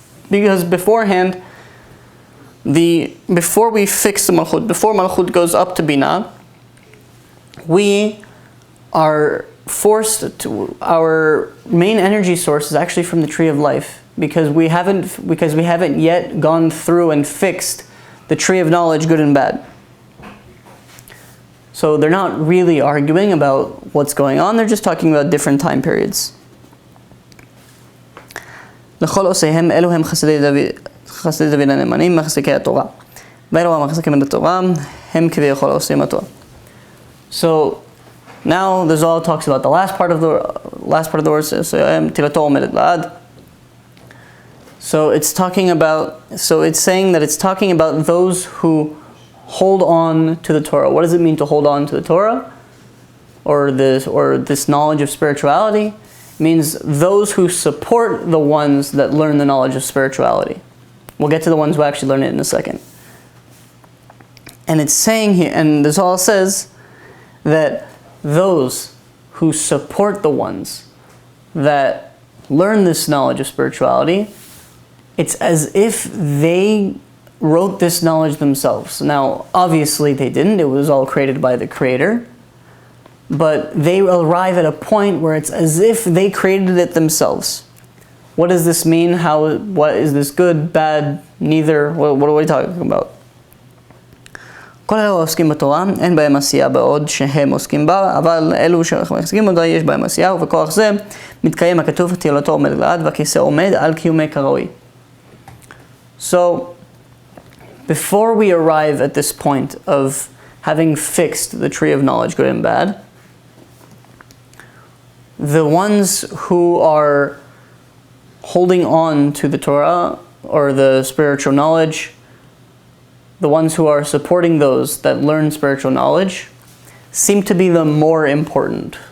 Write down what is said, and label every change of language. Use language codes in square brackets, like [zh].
[en] Because beforehand, before we fix the Malchut, before Malchut goes up to Binah, we are forced to, our main energy source is actually from the tree of life, because we haven't yet gone through and fixed the tree of knowledge, good and bad. So they're not really arguing about what's going on, they're just talking about different time periods. [he] לכל עושיהם אלו הם חסידי דוד הנאמנים, מחזיקי התורה. ואלו המחזיקים את התורה, הם כביכול עושים התורה. [en] So now there's all talks about the last part of the words. [he] תהילתו עומדת לעד. [en] So it's saying that it's talking about those who hold on to the Torah. What does it mean to hold on to the Torah? Or this knowledge of spirituality? It means those who support the ones that learn the knowledge of spirituality. We'll get to the ones who actually learn it in a second. And it's saying here, and this all says, that those who support the ones that learn this knowledge of spirituality, it's as if they wrote this knowledge themselves. Now, obviously they didn't. It was all created by the Creator. But they arrive at a point where it's as if they created it themselves. What does this mean? What is this good, bad, neither? What are we talking about? [he] כל אלו עוסקים בתורה, אין בהם עשייה בעוד שהם עוסקים בה, אבל אלו שמחזיקים אותה יש בהם עשייה, ובכוח זה מתקיים הכתוב תהילתו עומד לעד והכיסא עומד על קיומי כראוי. [en] So, before we arrive at this point of having fixed the tree of knowledge, good and bad, the ones who are holding on to the Torah or the spiritual knowledge, the ones who are supporting those that learn spiritual knowledge, seem to be the more important.